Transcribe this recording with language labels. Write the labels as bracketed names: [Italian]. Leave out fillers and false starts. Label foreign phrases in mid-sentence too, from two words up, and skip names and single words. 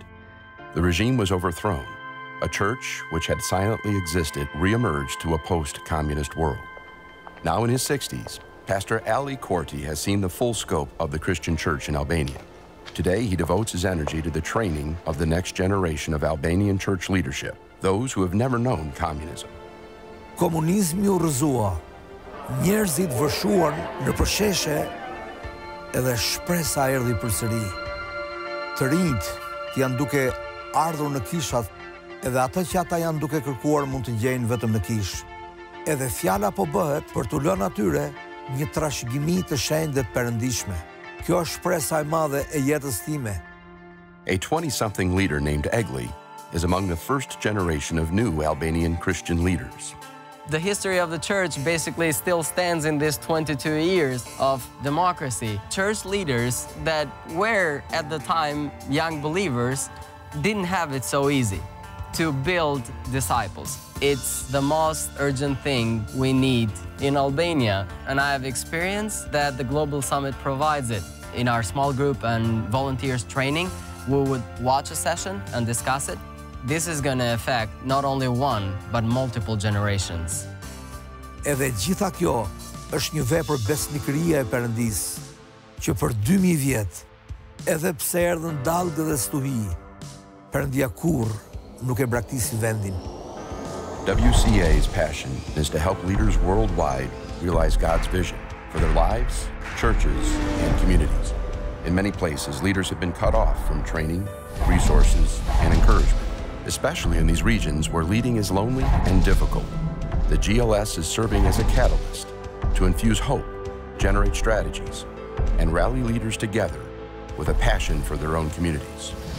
[English] The regime was overthrown. A church which had silently existed reemerged to a post-communist world. Now in his 60s, Pastor Ali Korti has seen the full scope of the Christian church in Albania. Today, he devotes his energy to the training of the next generation of Albanian church leadership, those who have never known communism. [Albanian] Komunizmi u rrëzua, njerëzit vëshuan në përsheshe edhe shpresa erdhi përsëri. Të rinjt janë duke ardhur në kishat, edhe ata që ata janë duke kërkuar mund të gjejnë vetëm në kish. Edhe fjala po bëhet për t'u lënë atyre një trashëgimi të shenjtë të perëndishme. Kjo është shpresa e madhe e jetës time. [English] A 20-something leader named Egli is among the first generation of new Albanian Christian leaders. The history of the church basically still stands in this 22 years of democracy. Church leaders that were, at the time, young believers, didn't have it so easy to build disciples. It's the most urgent thing we need in Albania, and I have experienced that the Global Summit provides it. In our small group and volunteers training, we would watch a session and discuss it. This is going to affect not only one, but multiple generations. [Albanian] Edhe gjitha kjo është një vepër besnikërie e Perëndis, që për 2000 vjet, edhe pse erdhën dallgë dhe stuhi, Perëndia kurrë nuk e braktisi vendin. [English] WCA's passion is to help leaders worldwide realize God's vision for their lives, churches, and communities. In many places, leaders have been cut off from training, resources, and encouragement, especially in these regions where leading is lonely and difficult. The GLS is serving as a catalyst to infuse hope, generate strategies, and rally leaders together with a passion for their own communities.